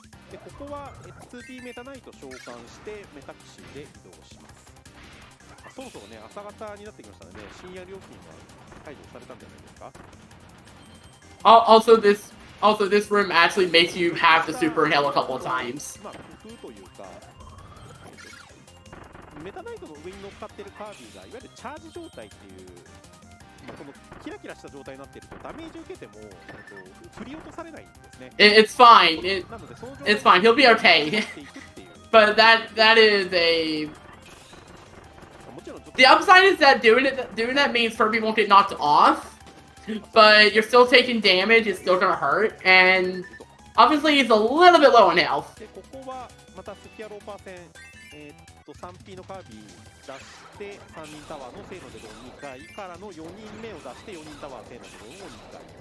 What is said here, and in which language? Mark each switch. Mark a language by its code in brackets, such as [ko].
[ja] でここは 2P メタナイト召喚してメタ騎士で移動します。そろそろね朝方になってきましたので深夜料金が解除されたんじゃないですか。 [en] Also this room actually makes you have to super inhale a couple of times. [ja] まあ工夫というかメタナイトの上に乗っかってるカービィがいわゆるチャージ状態っていう。このキラキラした状態になっているとダメージ受けても振り落とされないんですね。 [en] It's fine. It's fine. He'll be okay. But that is a. The upside is that doing that means Kirby won't get knocked off, but you're still taking damage. It's still gonna hurt, and obviously he's a little bit low on health. [ja] ここはまたスキャローパー戦3P のカービィ出して3人タワーのせーのでドン2回からの4人目を出して4人タワーせーのでドンを2回。